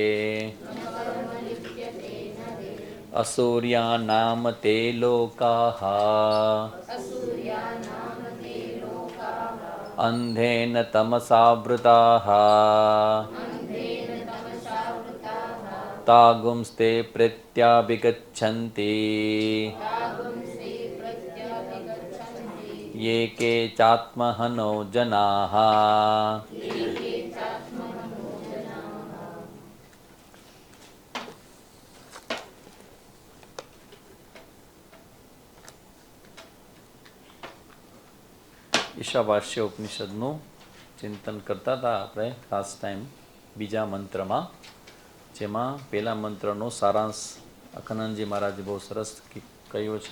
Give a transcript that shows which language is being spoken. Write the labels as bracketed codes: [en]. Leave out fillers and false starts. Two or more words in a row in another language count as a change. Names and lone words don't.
[sa] असूर्यानाम ते लोकाः अन्धेन तमसावृताः तागुंस्ते प्रत्याभिगच्छन्ति ये के चात्महनो जनाः। [gu] ઈશાવાસ્ય ઉપનિષદનું ચિંતન કરતા હતા આપણે [en] last time [gu] બીજા મંત્રમાં, જેમાં પહેલા મંત્રનો સારાંશ અખનંદજી મહારાજે બહુ સરસ કહ્યો છે.